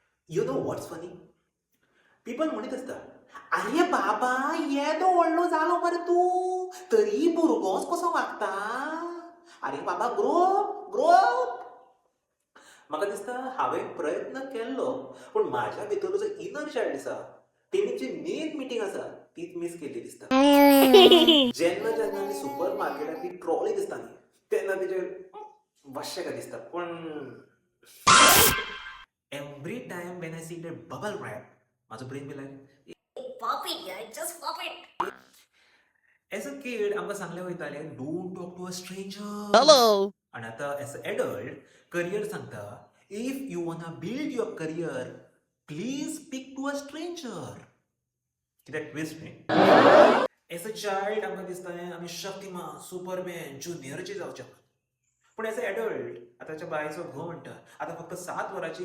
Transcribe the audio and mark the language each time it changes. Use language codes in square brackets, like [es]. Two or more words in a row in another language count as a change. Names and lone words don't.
[en] you know what's funny? [kok] पीपल म्हणत असता, अरे बाबा येदो व्हडलो जालो मरे तूं तरी भुरगोच कसो वागता. अरे बाबा ग्रो म्हाका दिसता हांवें प्रयत्न केल्लो पूण म्हाज्या भितर जो [en] inner child [kok] आसा तेणी जी [en] main meeting [kok] आसा तीच मिस केल्ली दिसता. जेन्ना जेन्ना आमी सुपर मार्केटांत ती ट्रॉली दिसता न्ही तेन्ना तेजेर मातशें काय दिसता पूण [en] every time when I see that bubble wrap [kok] म्हाजो [en] brain be like Pop it, guys. Just pop it. as a kid [kok] आमकां सांगलें वयतालें [en] don't talk to a stranger. Hello. [kok] आणि आतां [en] as a adult career [kok] सांगता [en] if you want build your career please speak to a stranger. [kok] कित्याक ट्विस्ट न्ही. [en] as a child [kok] आमकां दिसतालें आमी शक्तिमान सुपरमॅन ज्युनियरची जावचे. पूण [en] as a adult [kok] आतांच्या बायचो घो म्हणटा आतां फक्त 7 वरांची